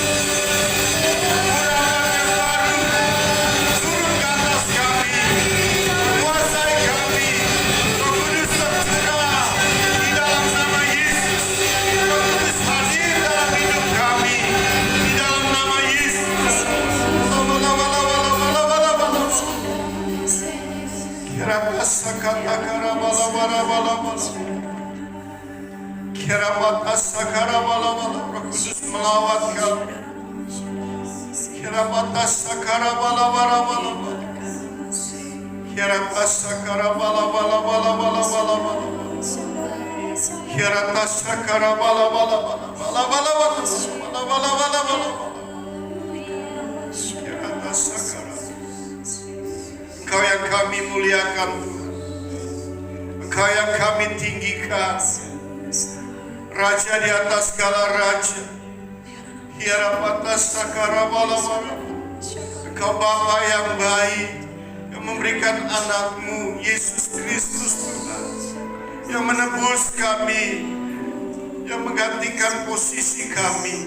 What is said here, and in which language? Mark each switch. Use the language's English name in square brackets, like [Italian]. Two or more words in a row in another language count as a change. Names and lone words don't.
[Malay] Pengurapan yang baru turun ke atas kami, menguasai kami. Roh Kudus tercurah di dalam nama Yesus. Roh Kudus hadir dalam hidup kami di dalam nama Yesus. Kirapa sakata karabala bala bala bala. Kirapa sakara bala bala. Roh Kudus melawat kami. Kirapa sakara bala bala bala bala. Kirapa sakara bala bala bala bala bala bala. Kirapa sakara bala bala bala bala bala bala bala bala bala bala. Kirapa sakara. Engkau yang kami muliakan Tuhan, Engkau yang kami tinggikan, Raja di atas segala raja. Hirapata sakara bala bala. Engkau Bapa yang baik, yang memberikan anakmu Yesus Kristus Tuhan, yang menebus kami, yang menggantikan posisi kami.